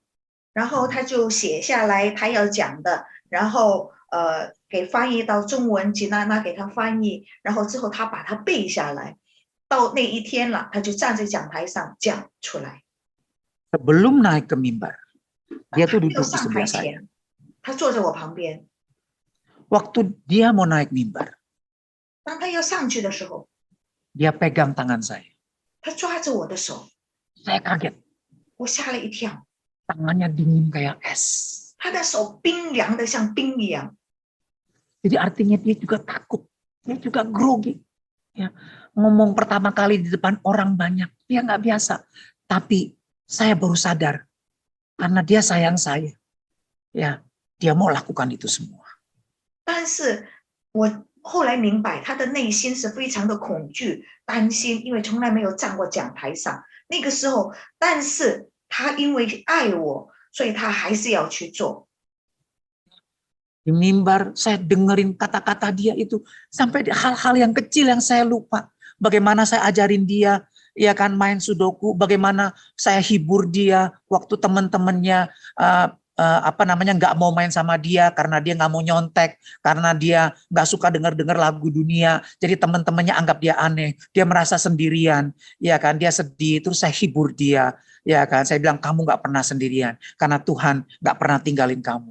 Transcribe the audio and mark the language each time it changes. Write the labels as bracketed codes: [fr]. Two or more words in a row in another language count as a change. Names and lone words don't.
[zh] 然后他就写下来他要讲的，然后给翻译到中文，吉娜娜给他翻译，然后之后他把它背下来。到那一天了，他就站在讲台上讲出来。 [id] Sebelum naik ke mimbar, dia tuh duduk di sebelah saya. [zh] 他坐在我旁边。 [id] Waktu dia mau naik mimbar, [zh] 当他要上去的时候， [id] dia pegang tangan saya. [zh] 他抓着我的手， [id] Saya kaget. [zh] 我吓了一跳。 [id] Tangannya dingin kayak es. [zh] 他的手冰凉的像冰一样。 [id] Jadi artinya dia juga takut, dia juga grogi. Ya, ngomong pertama kali di depan orang banyak, dia nggak biasa. Tapi saya baru sadar, karena dia sayang saya. Ya, dia mau lakukan itu semua. [zh] 但是我后来明白，他的内心是非常的恐惧、担心，因为从来没有站过讲台上。那个时候，但是他因为爱我，所以他还是要去做。 [id] Di mimbar saya dengerin kata-kata dia itu sampai hal-hal yang kecil yang saya lupa. Bagaimana saya ajarin dia ya kan main sudoku, bagaimana saya hibur dia waktu teman-temannya nggak mau main sama dia karena dia nggak mau nyontek, karena dia nggak suka dengar lagu dunia, jadi teman-temannya anggap dia aneh, dia merasa sendirian, ya kan, dia sedih, terus saya hibur dia, ya kan, saya bilang kamu nggak pernah sendirian karena Tuhan nggak pernah tinggalin kamu.